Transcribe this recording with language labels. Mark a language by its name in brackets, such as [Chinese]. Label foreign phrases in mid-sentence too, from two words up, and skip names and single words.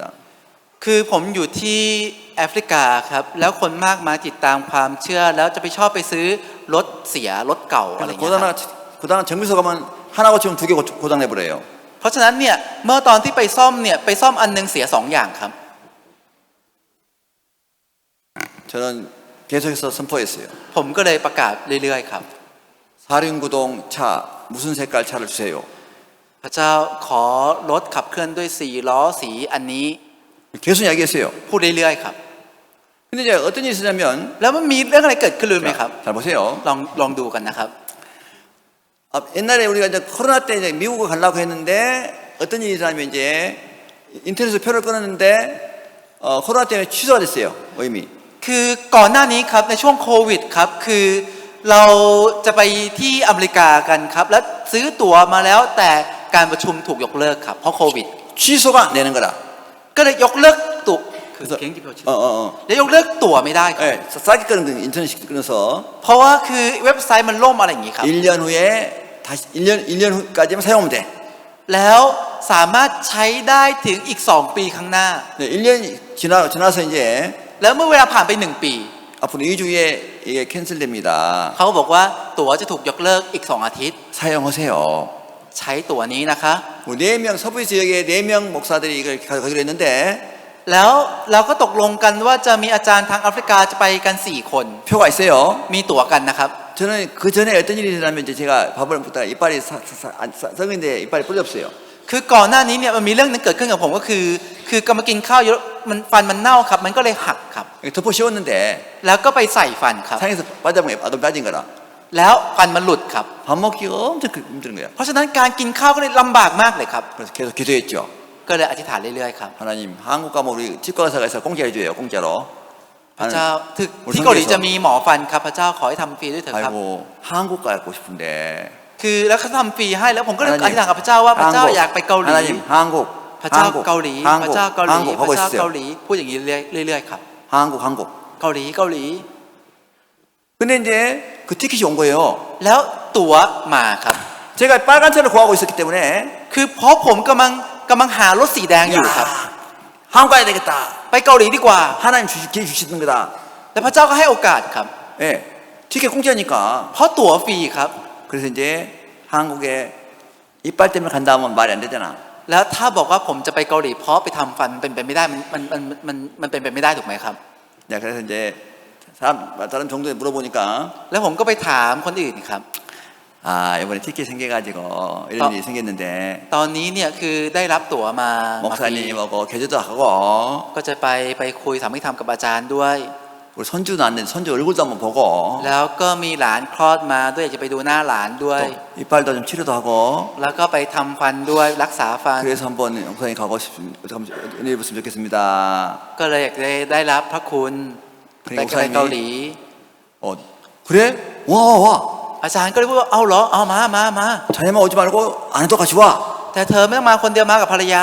[Thai] คือผมอยู่ที่แอฟริกาครับแล้วคนมากมายติดตามความเชื่อแล้วจะไปชอบไปซื้อรถเสียรถเก่าอะไรอย่างเงี้ยครับ [Korean] 고장 정비소 가면 하나 고치면 2개 고장 내버려요. [Thai] เพราะฉะนั้นเนี่ยเมื่อตอนที่ไปซ่อมเนี่ยไปซ่อมอันนึงเสีย2อย่างครับ [Korean] 저는 계속해서 선포했어요. [Thai] ผมก็เลยประกาศเรื่อยๆครับ [Korean] 4륜구동 차 무슨 색깔 차를 주세요. [Thai] พระเจ้าขอรถขับเคลื่อนด้วย4ล้อสีอันนี้ [Korean] 계속 이야기했어요. [Thai] พูดเรื่อยๆครับ [Korean] 근데 이제 어떤 일이 있었냐면 [Thai] แล้วมันมีเรื่องอะไรเกิดขึ้นรู้ไหมครับ [Korean] 잘 보세요. [Thai] ลองดูกันนะครับ [Korean] 옛날에 우리가 이제 코로나 때 이제 미국을 가려고 했는데 어떤 일이 있었냐면 이제 인터넷에서 표를 끊었는데 코로나 때문에 취소가 됐어요. 의미. [Thai] คือก่อนหน้านี้ครับในช่วงโควิดครับคือเราจะไปที่อเมริกากันครับแล้วซื้อตั๋วมาแล้วแต่การประชุมถูกยกเลิกครับเพราะโควิด [Korean] 취소가 되는 거라. [Thai] ก็เลยยกเลิกตั๋ว [Korean] 그래서 [Thai] แล้วยกเลิกตั๋วไม่ได้ครับ [Korean] 네, 싸게 끊은 거 인터넷 끊어서 [Thai] เพราะว่าคือเว็บไซต์มันล่มอะไรอย่างนี้ครับ [Korean] 1년 후에 다시 1년 후까지만 사용하면 돼. [Thai] แล้วสามารถใช้ได้ถึงอีก2ปีข้างหน้า [Korean] 네, 1년이 지나서 이제 [Thai] แล้วเมื่อเวลาผ่านไป1ปี [Korean] 앞으로 2주 후에 이게 캔슬됩니다. [Thai] เขาบอกว่าตั๋วจะถูกยกเลิกอีก2อาทิตย์ [Korean] 사용하세요. [Thai] ใช้ตั๋วนี้นะคะ [Korean] 4명 서부 지역에 4명 목사들이 이걸 가기로 했는데 [Thai] แล้วเราก็ตกลงกันว่าจะมีอาจารย์ทางแอฟริกาจะไปกัน4คน [Korean] 표가 있어요. [Thai] มีตั๋วกันนะครับ [Korean] 저는 그 전에 어떤 일이 일어나면 이제 제가 밥을 먹다가 이빨이 썩은데 이빨이 부러졌어요. [Thai] คือก่อนหน้านี้เนี่ยมันมีเรื่องนึงเกิดขึ้นกับผมก็คือกำลังกินข้าวเยอะมันฟันมันเน่าครับมันก็เลยหักครับ [Korean] 덮어 씌웠는데 [Thai] แล้วก็ไปใส่ฟันครับ [Korean] 상에서 빠져본 게 빠진 거라. [Thai] แล้วฟันมันหลุดครับ [Korean] 밥 먹기가 엄청 힘든 거야. [Thai] เพราะฉะนั้นการกินข้าวก็เลยลำบากมากเลยครับ [Korean] 그래서 계속 기도했죠. [Thai] ก็เลยอธิษฐานเรื่อยๆครับ [Korean] 하나님 한국 가면 우리 치과 의사가 있어 공짜 해줘요. 공짜로. [Thai] พระเจ้าที่เกาหลีจะมีหมอฟันครับพระเจ้าขอให้ทำฟรีด้วยเถอะครับ [Korean] 아이고 한국 가고 싶은데 [Thai] คือแล้วเขาทำฟรีให้แล้วผมก็เลยอธิษฐานกับพระเจ้าว่าพระเจ้าอยากไปเกาหลี [Korean] 하나님 한국 [Thai] พระเจ้าเกาหลี [Korean] 한국 [Thai] พระเจ้าเกาหลี [Korean] 한국 [Thai] พระ [Korean] 하고 [Thai] เจ้า [Korean] 있어요. [Thai] เกาหลีพูดอย่างนี้เรื่อยๆครับ [Korean] 한국 [Thai] เกาหลีเกาหลี [Korean] 근데 이제 그 티켓이 온 거예요. [Thai] แล้วตั๋วมาครับ [Korean] 제가 빨간 차를 구하고 있었기 때문에 [Thai] คือเพราะผมกำลังกำลังหารถสีแดงอยู่ครับ [Korean] 야, 한국 가야 되겠다. [Thai] ไปเกาหลีดีกว่า [Korean] 하나님 기회 주시는 거다. [Thai] แต่พระเจ้าก็ให้โอกาสครับ [Korean] 예, 티켓 공짜니까. [Thai] เพราะตั๋วฟรีครับ [Korean] 그래서 이제 한국에 이빨 때문에 간다 하면 말이 안 되잖아. [Thai] แล้วถ้าบอกว่าผมจะไปเกาหลีเพราะไปทำฟันเป็นไปไม่ได้มันเป็นไปไม่ได้ถูกไหมครับ [Korean] 야, 그래서 이제 다른 정도에 물어보니까 [Thai] แล้วผมก็ไปถามคนอื่นครับ [Korean] 아, 이번에 티켓 생겨가지고 이런 일이 생겼는데 [Thai] ตอนนี้เนี่ยคือได้รับตั๋วมาฟรี [Korean] 목사님하고 교제도 하고 [Thai] ก็จะไปคุยสามีธรรมกับอาจารย์ด้วย [Korean] 우리 손주 낳았는데 손주 얼굴도 한번 보고 [Thai] แล้วก็มีหลานคลอดมาด้วยอยากจะไปดูหน้าหลานด้วย [Korean] 또 이빨도 좀 치료도 하고 [Thai] แล้วก็ไปทำฟันด้วยรักษาฟัน [Korean] 그래서 한번 목사님 가고 싶습니다. 은혜 입었으면 좋겠습니다. [Thai] ก็เลยอยากได้รับพระคุณไปเกาหลี [Korean] 그래? 와, 와. [Thai] อาจารย์ก็เลยพูดว่าเอาเหรอเอามา [Korean] 자네만 오지 말고 아내도 같이 와. [Thai] แต่เธอไม่ต้องมาคนเดียวมากับภรรยา